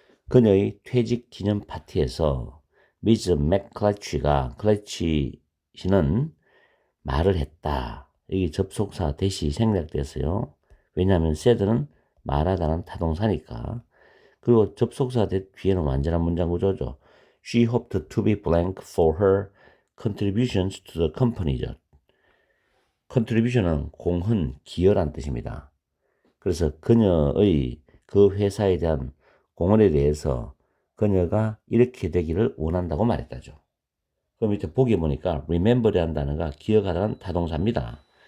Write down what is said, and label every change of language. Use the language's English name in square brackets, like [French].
[Korean] 그녀의 퇴직 기념 파티에서 미즈 맥클래치가, 클래치씨는 말을 했다. 여기 접속사 대시 생략됐어요. 왜냐하면 said는 말하다는 타동사니까. 그리고 접속사 뒤에는 완전한 문장 구조죠. [English] She hoped to be blank for her contributions to the company죠. [Korean] contribution은 공헌, 기여란 뜻입니다. 그래서 그녀의 그 회사에 대한 공헌에 대해서 그녀가 이렇게 되기를 원한다고 말했다죠. 그럼 밑에 보기 보니까 remember이라는 단어가 기억하다는 타동사입니다.